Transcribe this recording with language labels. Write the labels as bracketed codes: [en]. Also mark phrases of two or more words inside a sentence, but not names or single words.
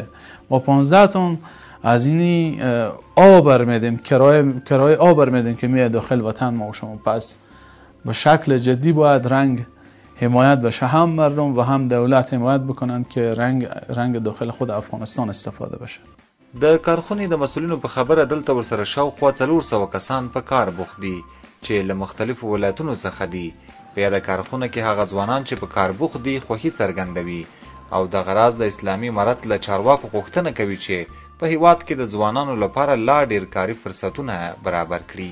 [fa] ما 15 تن از اینی آب میدیم، کرایه آب میدیم که میاد داخل وطن ما و شما. پس به شکل جدی باید رنگ حمایت بشه، هم مردم و هم دولت حمایت بکنند که رنگ داخل خود افغانستان استفاده بشه. [ps] د کارخونې د مسولینو په خبره دلته ورسره شاوخوا 400 کسان په کار بوخت دي چې له مختلفو ولایتونو څخه دي. په یاده کارخونه کې هغه ځوانان چې په کار بوخت دي خوښي څرګندوي او د غراض د اسلامي امارت له چارواکو غوښتنه کوي چې په هیواد کې د ځوانانو لپاره لا ډیر کاري فرصتونه برابر کړي.